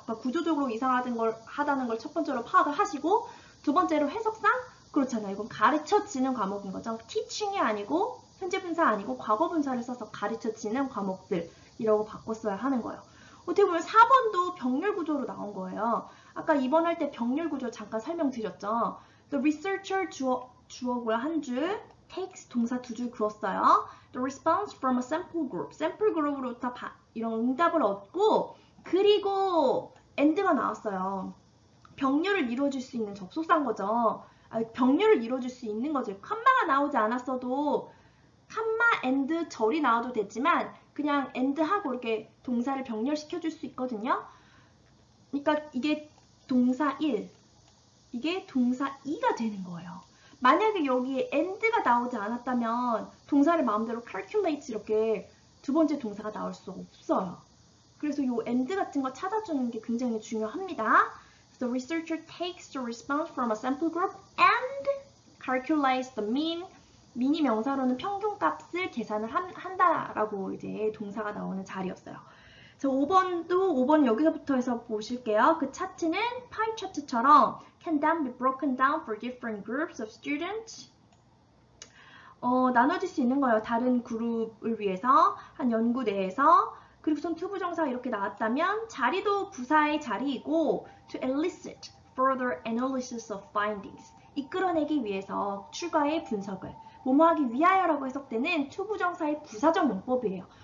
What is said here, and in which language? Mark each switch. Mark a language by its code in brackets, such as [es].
[ko] 그러니까 구조적으로 이상하다는 걸 첫 번째로 파악을 하시고 두 번째로 해석상 그렇잖아요. 이건 가르쳐지는 과목인 거죠. teaching이 아니고 현재 분사 아니고 과거 분사를 써서 가르쳐지는 과목들이라고 바꿨어야 하는 거예요. 어떻게 보면 4번도 병렬 구조로 나온 거예요. 아까 2번 할 때 병렬 구조 잠깐 설명드렸죠. [en] The researcher [ko] 주어고요. 한 줄, takes 동사 두 줄 그었어요. [en] The response from a sample group. [ko] 샘플 그룹으로부터 이런 응답을 얻고 그리고 and가 나왔어요. 병렬을 이루어줄 수 있는 접속사인 거죠. 병렬을 이루어줄 수 있는 거죠. 컴마가 나오지 않았어도 컴마, and, 절이 나와도 되지만 그냥 and 하고 이렇게 동사를 병렬시켜줄 수 있거든요. 그러니까 이게 동사 1, 이게 동사 2가 되는 거예요. 만약에 여기에 and가 나오지 않았다면 동사를 마음대로 calculate 이렇게 두 번째 동사가 나올 수 없어요. 그래서 이 and 같은 거 찾아주는 게 굉장히 중요합니다. [en] The researcher takes the response from a sample group and calculates the mean. [ko] mean이 명사로는 평균값을 계산을 한다라고 이제 동사가 나오는 자리였어요. 자, 5번 여기서부터 해서 보실게요. 그 차트는 파이 차트처럼 [en] can then be broken down for different groups of students. [ko] 나눠질 수 있는 거예요. 다른 그룹을 위해서 한 연구 내에서. 그리고선 투부정사가 이렇게 나왔다면 자리도 부사의 자리이고 [en] to elicit further analysis of findings. [ko] 이끌어내기 위해서 추가의 분석을 뭐뭐하기 위하여라고 해석되는 투부정사의 부사적 용법이에요.